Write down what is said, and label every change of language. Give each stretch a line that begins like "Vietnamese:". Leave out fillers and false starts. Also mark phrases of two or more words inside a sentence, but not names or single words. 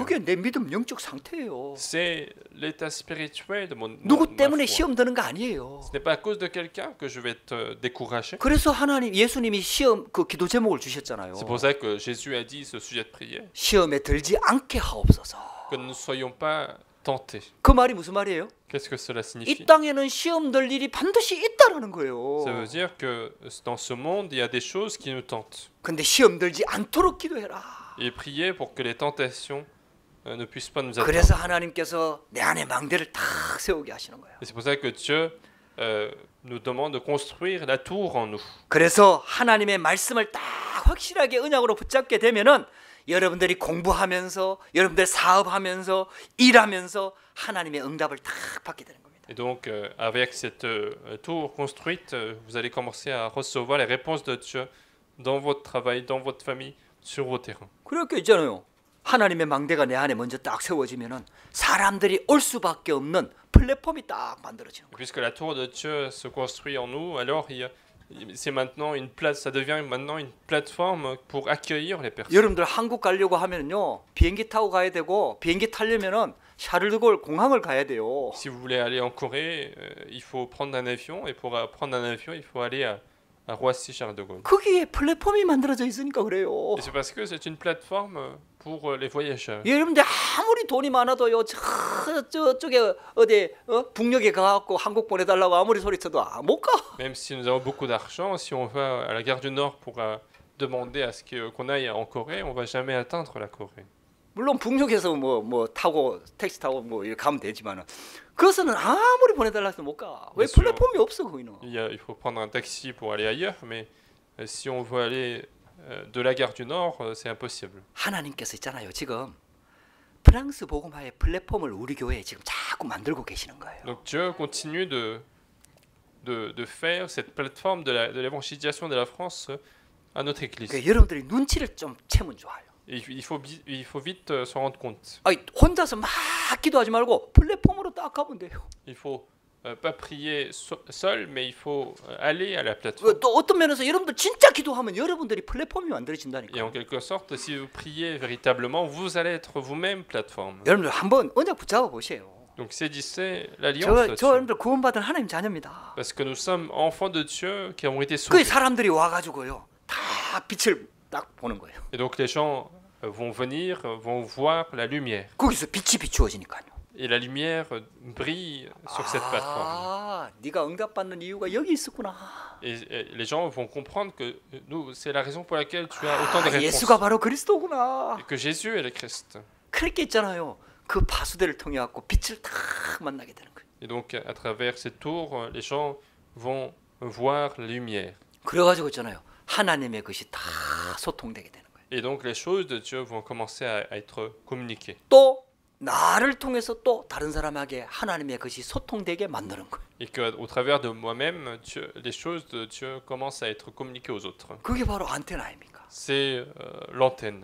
Korean: 그게 내 믿음 영적 상태예요.
French: C'est l'état spirituel de
Korean: 누구
French: ma
Korean: 때문에
French: foi.
Korean: 시험 드는 거 아니에요.
French: Ce n'est pas à cause de quelqu'un que je vais être découragé.
Korean: 그래서 하나님 예수님이 시험 그 기도 제목을 주셨잖아요.
French: C'est pour ça que Jésus a dit ce sujet de prière,
Korean: 시험에 들지 않게 하옵소서.
French: que nous ne soyons pas tentés.
Korean: 그 말이 무슨 말이에요?
French: Qu'est-ce que cela
Korean: 이
French: signifie?
Korean: 땅에는 시험 될 일이 반드시 있다라는 거예요.
French: Ça veut dire que dans ce monde, il y a des choses qui nous tentent.
Korean: 근데 시험 들지 않도록 기도해라.
French: Et prier pour que les tentations ne puissent pas nous atteindre.
Korean: 그래서 하나님께서 내 안에 망대를 탁 세우게 하시는 거예요.
French: Et c'est pour ça que Dieu nous demande de construire la tour en nous.
Korean: 그래서 하나님의 말씀을 딱 확실하게 언약으로 붙잡게 되면은 여러분들이 공부하면서 여러분들 사업하면서 일하면서 하나님의 응답을 딱 받게 되는 겁니다.
French: Et donc, avec cette tour construite, vous allez commencer à recevoir les réponses de Dieu dans votre travail, dans votre famille, sur vos terrains.
Korean: 그렇게 있잖아요. 하나님의 망대가 내 안에 먼저 딱 세워지면은 사람들이 올 수밖에 없는 플랫폼이 딱 만들어지는
French: Et
Korean: 거예요.
French: puisque la tour de Dieu se construit en nous, alors c'est maintenant une place, ça devient maintenant une plateforme pour accueillir les personnes.
Korean: 여러분들 한국 가려고 하면요 비행기 타고 가야 되고 비행기 타려면은 샤를드골 공항을 가야 돼요.
French: Si vous voulez aller en Corée, il faut prendre un avion, et pour prendre un avion, il faut aller à Roissy-Charles de Gaulle.
Korean: 거기에 플랫폼이 만들어져 있으니까 그래요.
French: Et c'est parce que c'est une plateforme pour les voyageurs.
Korean: 여러분들 아무리 돈이 많아도요 저쪽에 어디 북녘에 가갖고 한국 보내달라고 아무리 소리쳐도 못 가.
French: Même si nous avons beaucoup d'argent, si on va à la gare du Nord pour demander à ce qu'on aille en Corée, on va jamais atteindre la Corée.
Korean: 물론 북녘에서 뭐 타고 택시 타고 뭐 이렇게 가면 되지만은 그것은 아무리 보내달라 해도 못 가. 왜 그렇죠. 플랫폼이 없어 거기는.
French: Il faut prendre un taxi pour aller ailleurs, mais si on veut aller de la gare du Nord, c'est impossible.
Korean: 하나님께서 있잖아요. 지금 프랑스 복음화의 플랫폼을 우리 교회에 지금 자꾸 만들고 계시는 거예요.
French: Donc Dieu continue de faire cette plateforme de l'évangélisation de la France à notre église.
Korean: 그러니까 여러분들이 눈치를 좀 채면 좋아요.
French: Et il faut vite se rendre compte.
Korean: 아니, 혼자서 막 기도하지 말고 플랫폼으로 딱 가면 돼요.
French: Il faut pas prier seul, mais il faut aller à la plateforme.
Korean: 또 어떤 면에서 여러분들 진짜 기도하면 여러분들이 플랫폼이 만들어진다니까.
French: Et en quelque sorte, si vous priez véritablement, vous allez être vous-même plateforme.
Korean: 여러분들 한번 언약 붙잡아 보세요.
French: Donc saisissez l'alliance.
Korean: 저 여러분들 구원받은 하나님 자녀입니다.
French: Parce que nous sommes enfants de Dieu qui ont été
Korean: 그
French: sauvés.
Korean: 사람들이 와가지고요 다 빛을 딱 보는 거예요.
French: Et donc les gens vont venir, vont voir la lumière.
Korean: 거기서 빛이 비추어지니까요.
French: Et la lumière brille sur cette plateforme.
Korean: 아, 네가 응답받는 이유가 여기 있었구나.
French: Et les gens vont comprendre que nous, c'est la raison pour laquelle tu as autant de
Korean: 아,
French: réponses.
Korean: 예수가 바로 그리스도구나.
French: Et que Jésus est le Christ.
Korean: 그렇게 있잖아요. 그 파수대를 통해 갖고 빛을 딱 만나게 되는 거예요.
French: Et donc à travers cette tour, les gens vont voir la lumière.
Korean: 그래가지고 있잖아요. 하나님의 것이 다 소통되게 되는 거예요.
French: Et donc les choses de Dieu vont commencer à être communiquées.
Korean: 또 나를 통해서 또 다른 사람에게 하나님의 것이 소통되게 만드는 거예요.
French: Et qu'au travers de moi-même, les choses de Dieu commencent à être communiquées aux autres.
Korean: 그게 바로 안테나 아닙니까?
French: C'est l'antenne.